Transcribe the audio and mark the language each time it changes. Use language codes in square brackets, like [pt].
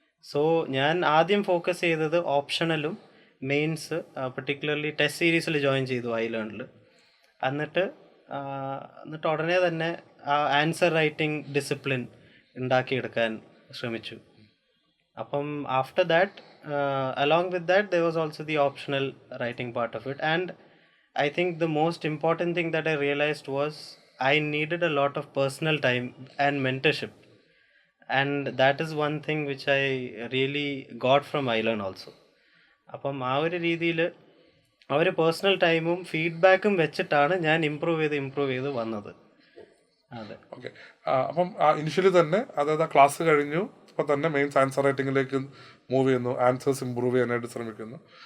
[ml] So ഞാൻ ആദ്യം focus ചെയ്തത് ഓപ്ഷണലും മെയിൻസ്, പെർട്ടിക്കുലർലി ടെസ്റ്റ് സീരീസിൽ ജോയിൻ ചെയ്തു ഐലേണിൽ. എന്നിട്ട് ഉടനെ തന്നെ ആ ആൻസർ റൈറ്റിംഗ് ഡിസിപ്ലിൻ ഉണ്ടാക്കിയെടുക്കാൻ ശ്രമിച്ചു. [en] അപ്പം after that along with that there was also the optional writing part of it. And I think the most important thing that I realized was I needed a lot of personal time and mentorship. And that is one thing which I really got from iLearn also. [ml] അപ്പം ആ ഒരു രീതിയിൽ അവർ personal ടൈമും ഫീഡ്ബാക്കും വെച്ചിട്ടാണ് ഞാൻ improve ചെയ്ത് വന്നത്. അതെ. ഓക്കെ. അപ്പം ഇനിഷ്യലി തന്നെ അതായത് ക്ലാസ് കഴിഞ്ഞു അപ്പോൾ തന്നെ മെയിൻസ് ആൻസർ റൈറ്റിങ്ങിലേക്ക് മൂവ് ചെയ്യുന്നു, ആൻസേഴ്സ് ഇമ്പ്രൂവ് ചെയ്യാനായിട്ട് ശ്രമിക്കുന്നു.